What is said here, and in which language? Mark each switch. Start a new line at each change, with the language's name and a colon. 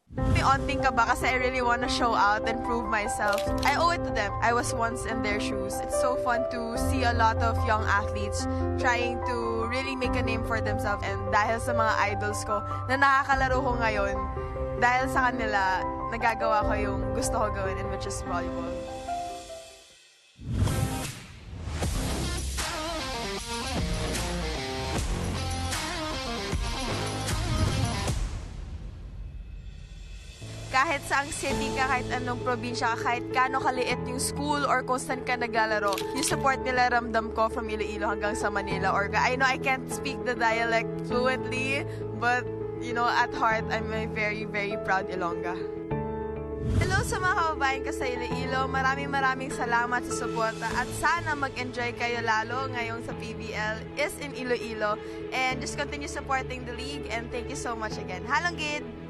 Filipino: May onting kaba kasi
English: I really want to show out and prove myself. I owe it to them. I was once in their shoes. It's so fun to see a lot of young athletes trying to really make a name for themselves.
Filipino: And dahil sa mga idols ko na nakakalaro ko ngayon, dahil sa kanila, nagagawa ko yung gusto ko gawin,
English: and which is volleyball.
Filipino: Kahit saang city ka, kahit anong probinsya ka, kahit kano kaliit yung school or kung saan ka naglalaro, yung support nila ramdam ko from Iloilo hanggang sa Manila.
English: Or I know I can't speak the dialect fluently, but you know, at heart, I'm a very, very proud Ilongga.
Filipino: Hello sa mga kababayan ko sa Iloilo. Maraming salamat sa suporta at sana mag-enjoy kayo lalo ngayong sa PVL
English: is in Iloilo. And just continue supporting the league, and thank you so much again.
Hiligaynon: Halonggid!